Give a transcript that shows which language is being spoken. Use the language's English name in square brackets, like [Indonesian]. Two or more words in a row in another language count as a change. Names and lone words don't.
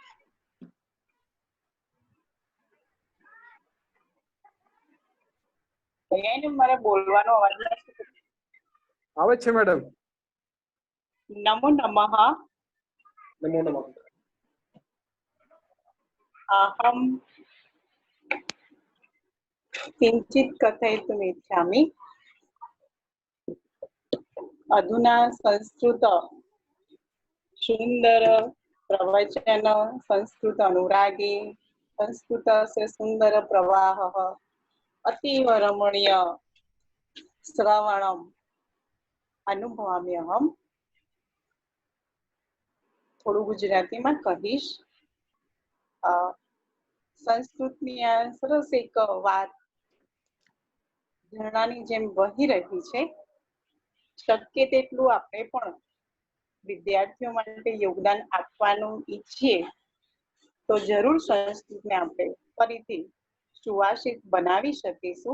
[Gujarati] મારે બોલવાનો અવાજ આવે છે મેડમ? નમો નમઃ. નમો નમઃ. [Sanskrit] અહમ કિંચિત કથયितुम् इच्छामि. अधुना संस्कृत सुंदर प्रवचन, संस्कृत अनुरागी, संस्कृत से सुंदर प्रवाह, अतीव रमणीय श्रवणम अनुभवामि अहम. [Gujarati] થોડું ગુજરાતીમાં કહીશ. સંસ્કૃતની આ સરસ એક વાત ઝરણાની જેમ વહી રહી છે. શક્ય તેટલું આપણે પણ વિદ્યાર્થીઓ માટે યોગદાન આપવાનું ઈચ્છીએ તો જરૂર સંસ્કૃતને આપણે ફરીથી સુવાસિત બનાવી શકીશું.